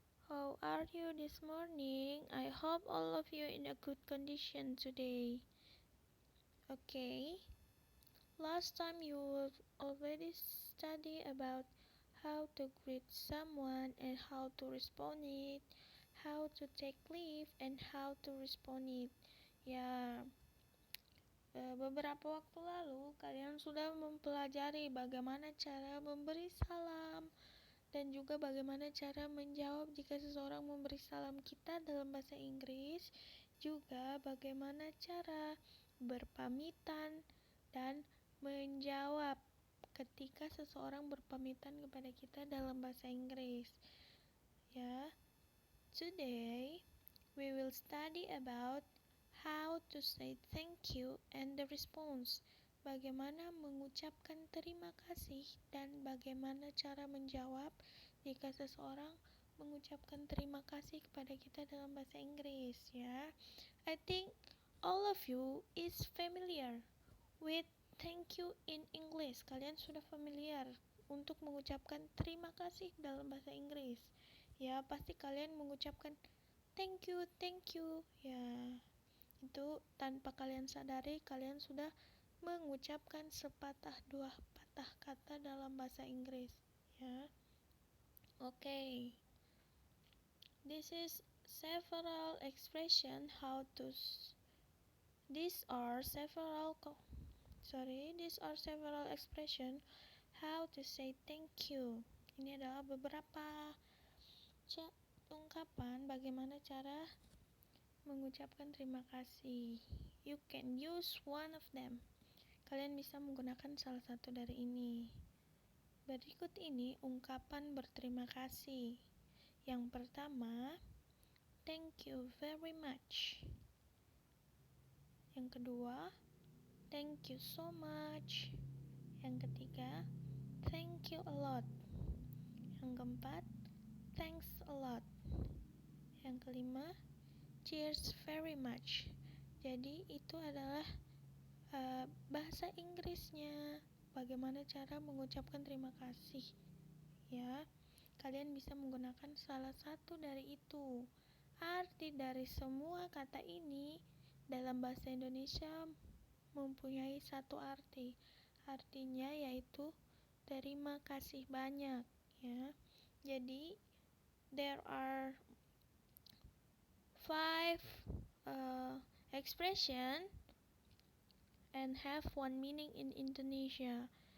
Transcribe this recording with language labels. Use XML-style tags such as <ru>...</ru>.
<en>How are you this morning? I hope all of you in a good condition today. Okay. Last time you already study about how to greet someone and how to respond it, how to take leave and how to respond it.</en> <id>Ya, beberapa waktu lalu kalian sudah mempelajari bagaimana cara memberi salam dan juga bagaimana cara menjawab jika seseorang memberi salam kita dalam bahasa Inggris, juga bagaimana cara berpamitan dan menjawab ketika seseorang berpamitan kepada kita dalam bahasa Inggris.</id> <en>Ya, today we will study about how to say thank you and the response.</en> <id>Bagaimana mengucapkan terima kasih dan bagaimana cara menjawab jika seseorang mengucapkan terima kasih kepada kita dalam bahasa Inggris, ya.</id> <en>I think all of you is familiar with thank you in English.</en> <id>Kalian sudah familiar untuk mengucapkan terima kasih dalam bahasa Inggris. Ya, pasti kalian mengucapkan</id> <en>thank you,</en> <id>ya. Itu tanpa kalian sadari, kalian sudah mengucapkan sepatah dua patah kata dalam bahasa Inggris, ya.</id> <en>Okay. This is several expression how to These are several expression how to say thank you.</en> <id>Ini adalah beberapa ungkapan bagaimana cara mengucapkan terima kasih.</id> <en>You can use one of them.</en> <id>Kalian bisa menggunakan salah satu dari ini. Berikut ini ungkapan berterima kasih. Yang pertama,</id> <en>thank you very much.</en> <id>Yang kedua,</id> <en>thank you so much.</en> <id>Yang ketiga,</id> <en>thank you a lot.</en> <id>Yang keempat,</id> <en>thanks a lot.</en> <id>Yang kelima,</id> <en>cheers very much.</en> <id>Jadi itu adalah bahasa Inggrisnya, bagaimana cara mengucapkan terima kasih. Ya, kalian bisa menggunakan salah satu dari itu. Arti dari semua kata ini dalam bahasa Indonesia mempunyai satu arti. Artinya yaitu terima kasih banyak, ya.</id> <en>Jadi there are 5 expression and have one meaning in Indonesia.</en>